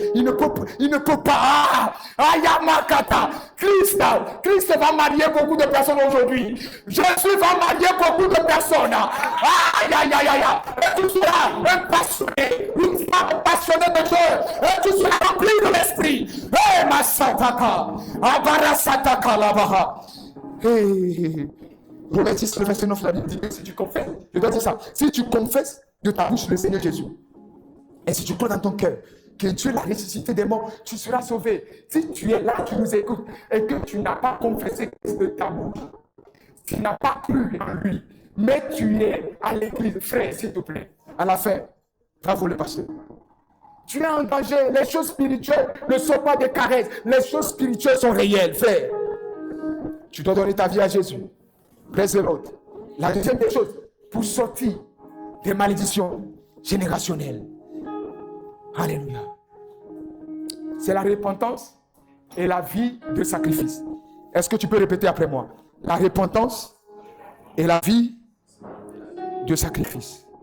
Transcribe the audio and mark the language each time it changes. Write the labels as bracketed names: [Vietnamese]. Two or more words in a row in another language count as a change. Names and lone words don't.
[French] Il ne peut pas. Ayamakata. Christ va marier beaucoup de personnes aujourd'hui. Jésus va marier beaucoup de personnes. Et tu seras un passionné, une femme passionnée de Dieu. Et tu seras rempli de l'esprit. Ma sataka. Abara sataka labaha. Romains 10, le verset 9, la Bible dit que si tu confesses, je dois dire ça, si tu confesses de ta bouche le Seigneur Jésus, et si tu crois dans ton cœur que Dieu l'a ressuscité des morts, tu seras sauvé. Si tu es là, tu nous écoutes, et que tu n'as pas confessé de ta bouche, tu n'as pas cru en lui, mais tu es à l'église, frère, s'il te plaît, à la fin, bravo le pasteur. Tu es en danger, les choses spirituelles ne sont pas des caresses, les choses spirituelles sont réelles, frère. Tu dois donner ta vie à Jésus. [English] Praise the Lord. [French] La deuxième des choses, pour sortir des malédictions générationnelles. Alléluia. C'est la repentance et la vie de sacrifice. Est-ce que tu peux répéter après moi? La repentance et la vie de sacrifice.